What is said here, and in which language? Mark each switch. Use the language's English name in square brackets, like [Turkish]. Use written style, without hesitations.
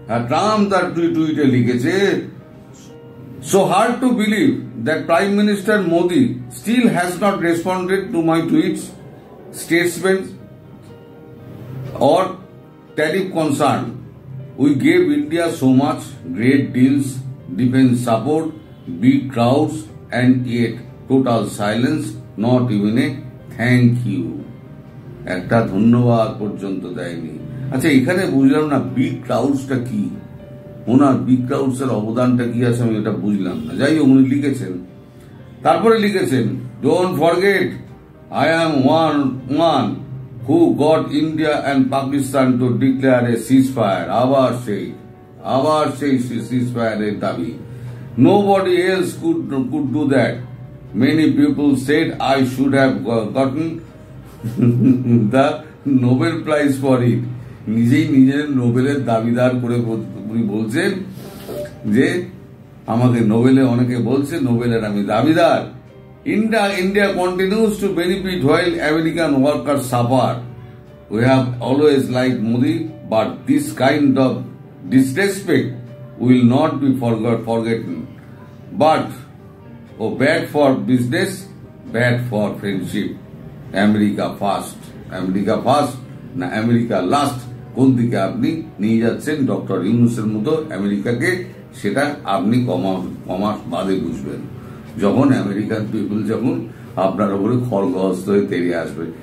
[Bangla] Trump তার টুইটে লিখেছে, [English] so hard to believe that Prime Minister Modi still has not responded to my tweets, statements or tariff concern. We gave India so much, great deals, defense support, big crowds, and yet total silence, not even a thank you. [Bangla] একটা ধন্যবাদ পর্যন্ত দেয়নি। আচ্ছা, এখানে বুঝলাম না big ক্রাউডসটা কি, ওনার big crowds এর অবদানটা কি আছে আমি এটা বুঝলাম না। যাই হোক, উনি লিখেছেন, তারপরে লিখেছেন, [English] Don't forget I am one who got India and Pakistan to declare a ceasefire. [Bangla] আবার সেই ceasefire এর দাবি। [English] Nobody else could do that. Many people said I should have gotten the Nobel Prize for it. [Bangla] নিজেই নিজের নোবেলের দাবিদার করে উনি বলছেন যে আমাকে নোবেলে অনেকে বলছে নোবেলের আমি দাবিদার। [English] India continues to benefit while American workers suffer. We have always liked Modi, but this kind of disrespect will not be forgotten. But bad for business, bad for friendship. [Bangla] America first না America last, কোন দিকে আপনি নিয়ে যাচ্ছেন doctor ইউনূসের মতো আমেরিকাকে, সেটা আপনি কমাস বাদে বুঝবেন, যখন আমেরিকান পিপল যখন আপনার উপরে খড়গহস্ত হয়ে তেড়ে আসবে।